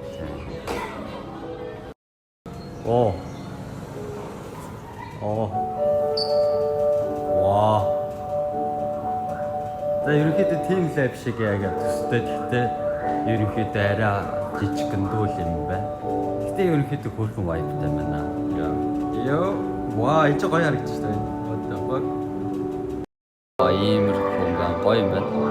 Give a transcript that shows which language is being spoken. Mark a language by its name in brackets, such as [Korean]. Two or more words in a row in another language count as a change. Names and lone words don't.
[Mongolian] Оо. Вау. За ерөнхийдөө Team Lab шиг яг төстэй гэхдээ ерөнхийдөө арай жижигхэн дүүл юм байна. Гэтэ ерөнхийдөө хөрхөн vibeтай байна. Йоо. Вау, энэ гоё харагдаж байна. [English] What the fuck? [Mongolian] Иймэрхүү юм байна. Гоё юм байна.